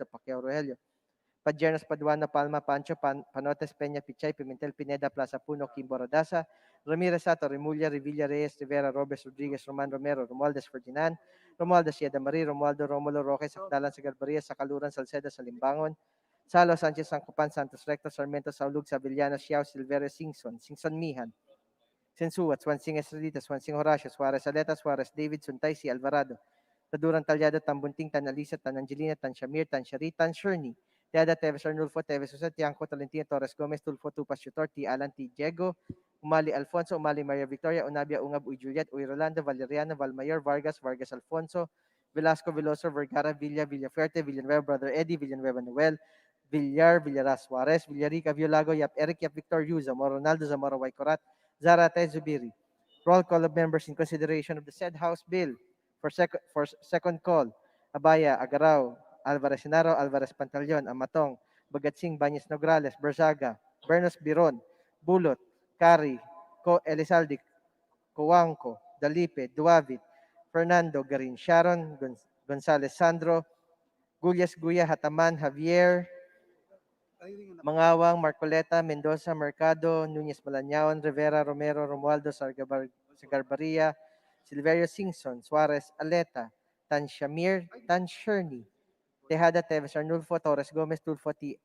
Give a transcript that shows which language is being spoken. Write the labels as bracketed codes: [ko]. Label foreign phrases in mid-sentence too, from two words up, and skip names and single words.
[en] Pacquiao Rogelio, Padjernas, Paduana, Palma, Pancho, Panotes, Peña, Pichay, Pimentel, Pineda, Plaza Puno, Kim Borodasa, Ramirez Sato, Remulla, Revilla Reyes, Rivera, Robes, Rodriguez, Roman Romero, Romualdez Ferdinand, Romualdez Sieda Marie, Romualdo Romulo Roque, Sakdalan, Sagarbaria, Sakaluran, Salceda, Salimbangon, Salo, Sanchez, Sangkupan, Santos Recto, Sarmiento, Saulug, Sabillana, Xiao, Silverio, Singson Mihan, Sensuat, Swansing Estrelita, Swansing Horacio, Suarez Aleta, Suarez David, Suntay, si Alvarado, Taduran Talyado, Tambunting, Tan Alisa, Tan Angelina, Tan Shamir, Tan Shari, Tan Sherney, Teada, Teves Arnulfo, Teves Jose, Tiangco, Tolentino, Torres Gomez, Tulfo, Tupas, Chutor, T. Alan, T. Diego, Umali Alfonso, Umali Maria Victoria, Unabia, Ungab, Uy Juliet, Uy Rolando, Valeriano, Valmayor, Vargas, Vargas Alfonso, Velasco, Veloso, Vergara, Villa, Villafuerte, Villanueva, Brother Eddie, Villanueva Noel, Villar, Villaras Suarez, Villarica, Violago, Yap Eric, Yap Victor Yu, Zamora Ronaldo, Zamora Waycorat, Zarate Zubiri. Roll call of members in consideration of the said House Bill for second call. Abaya, Agaraw, Alvarez Senaro, Alvarez Pantaleon, Amatong, Bagatsing, Banyes Nograles, Berzaga, Bernos Biron, Bulot, Cari, Elizalde, Coanco, Dalipe, Duavit, Fernando, Garin Sharon, Gonzales Sandro, Gullas Guya, Hataman, Javier, Mangawang, Marcoleta, Mendoza, Mercado, Nunez Malañaon, Rivera, Romero, Romualdo, Sagarbaria, Silverio Singson, Suarez, Aleta, Tan Shamir, Tan Sherney, Tejada, Teves Arnulfo, Torres Gomez, Tulfo T.